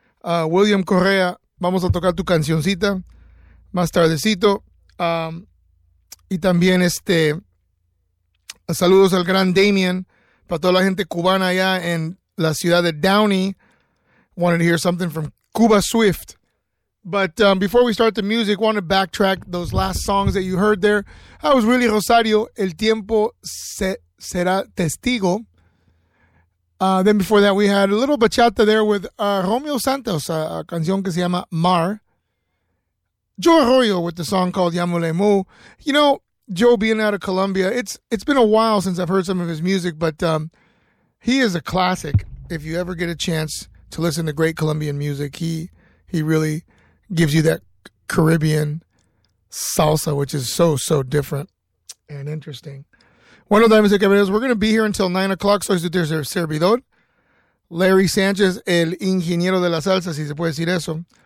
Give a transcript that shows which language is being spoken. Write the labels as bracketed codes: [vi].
[es] William Correa, vamos a tocar tu cancioncita más tardecito. Y también saludos al gran Damien, para toda la gente cubana allá en la ciudad de Downey. [en] Wanted to hear something from Cuba Swift. But before we start the music, I want to backtrack those last songs that you heard there. That was Willie Rosario, El Tiempo Será Testigo. Then before that, we had a little bachata there with Romeo Santos, [es] a canción que se llama [en] Mar. Joe Arroyo with the song called Yamule Mu. You know, Joe being out of Colombia, it's been a while since I've heard some of his music, but he is a classic. If you ever get a chance to listen to great Colombian music, he really gives you that Caribbean salsa, which is so, so different and interesting. [es] Bueno, damas y caballeros, [en] we're going to be here until 9 o'clock. [es] Soy su servidor, Larry Sanchez, el ingeniero de la salsa, si se puede decir eso.